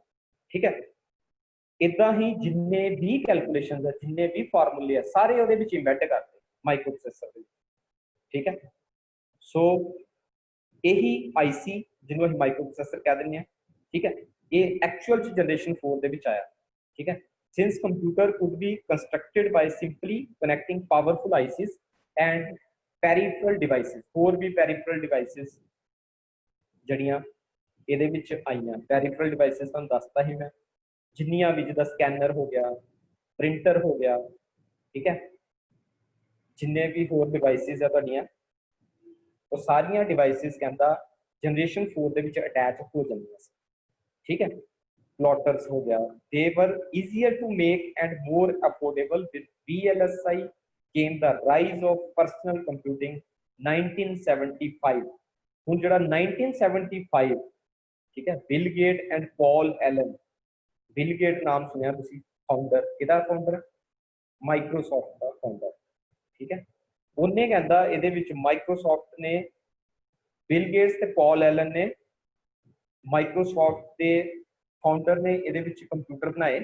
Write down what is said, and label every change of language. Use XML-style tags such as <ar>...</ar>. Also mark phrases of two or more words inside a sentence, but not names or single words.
<pa>ਠੀਕ ਹੈ, ਇਦਾਂ ਹੀ ਜਿੰਨੇ ਵੀ ਕੈਲਕੂਲੇਸ਼ਨ ਹੈ, ਜਿੰਨੇ ਵੀ ਫਾਰਮੂਲੇ ਆ ਸਾਰੇ ਉਹਦੇ ਵਿੱਚ ਇਮਬੈਡ ਕਰਦੇ ਮਾਈਕਰੋ ਪ੍ਰੋਸੈਸਰ ਦੇ। ਠੀਕ ਹੈ, ਸੋ ਇਹੀ ਆਈਸੀ ਜਿਹਨੂੰ ਅਸੀਂ ਮਾਈਕਰੋ ਪ੍ਰੋਸੈਸਰ ਕਹਿ ਦਿੰਦੇ ਹਾਂ। ਠੀਕ ਹੈ, ਇਹ ਐਕਚੁਅਲ ਚ ਜਨਰੇਸ਼ਨ 4 ਦੇ ਵਿੱਚ ਆਇਆ। ਠੀਕ ਹੈ,</pa> <en>since computer could be constructed by simply connecting powerful ICs and peripheral devices,</en> <pa>ਹੋਰ ਵੀ</pa> <en>peripheral devices</en> <pa>ਜਿਹੜੀਆਂ ਇਹਦੇ ਵਿੱਚ ਆਈਆਂ।</pa> <en>peripheral devices</en> <pa>ਤੁਹਾਨੂੰ ਦੱਸਤਾ ਹੀ ਮੈਂ, ਜਿੰਨੀਆਂ ਵੀ, ਜਿੱਦਾਂ ਸਕੈਨਰ ਹੋ ਗਿਆ, ਪ੍ਰਿੰਟਰ ਹੋ ਗਿਆ। ਠੀਕ ਹੈ, ਜਿੰਨੇ ਵੀ ਹੋਰ ਡਿਵਾਈਸਿਸ ਆ ਤੁਹਾਡੀਆਂ ਉਹ ਸਾਰੀਆਂ ਡਿਵਾਈਸਿਸ ਕਹਿੰਦਾ ਜਨਰੇਸ਼ਨ 4 ਦੇ ਵਿੱਚ ਅਟੈਚ ਹੋ ਜਾਂਦੀਆਂ ਸੀ। ਠੀਕ ਹੈ, plotters ਹੋ ਗਿਆ,</pa> <en>they were easier to make and more affordable. With VLSI came the rise of personal computing 1975।</en> <pa>ਹੁਣ ਜਿਹੜਾ 1975, ਠੀਕ ਹੈ, ਬਿਲ ਗੇਟ ਐਂਡ ਪੌਲ ਐਲਨ, ਬਿਲ ਗੇਟ ਨਾਮ ਸੁਣਿਆ ਤੁਸੀਂ, ਫਾਊਂਡਰ, ਇਹਦਾ ਫਾਊਂਡਰ ਮਾਈਕਰੋਸਾਫਟ ਦਾ ਫਾਊਂਡਰ। ਠੀਕ ਹੈ, ਉਹਨੇ ਕਹਿੰਦਾ ਇਹਦੇ ਵਿੱਚ ਮਾਈਕਰੋਸਾਫਟ ਨੇ, ਬਿਲ ਗੇਟਸ ਤੇ ਪੌਲ ਐਲਨ ਨੇ, ਮਾਈਕਰੋਸਾਫਟ ਦੇ ਫਾਊਂਡਰ ਨੇ ਇਹਦੇ ਵਿੱਚ ਕੰਪਿਊਟਰ ਬਣਾਏ।</pa>